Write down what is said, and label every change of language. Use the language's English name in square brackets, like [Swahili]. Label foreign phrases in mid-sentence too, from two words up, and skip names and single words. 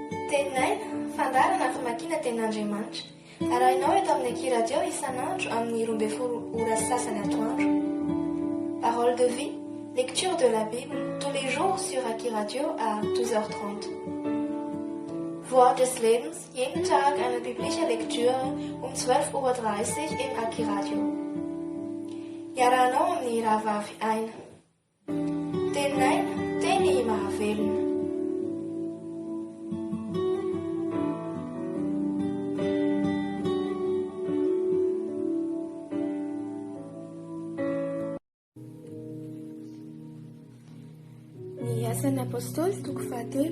[Malagasy] Teninay fandarana famakiana tenin'Andriamanitra. Arahinao eto amin'ny Ekiradio isan'andro amin'ny 12 ora sasany atoandro. [French] Parole de vie, lecture de la Bible tous les jours sur Ekiradio à 12h30. [German] Wort des Lebens, jeden Tag eine biblische Lektüre um 12:30 Uhr im Ekiradio. [Malagasy] Iarahanao amin'ny rahavavy aina. Teninay, teny mahavelona. Ny asan'ny apôstôly toko 7.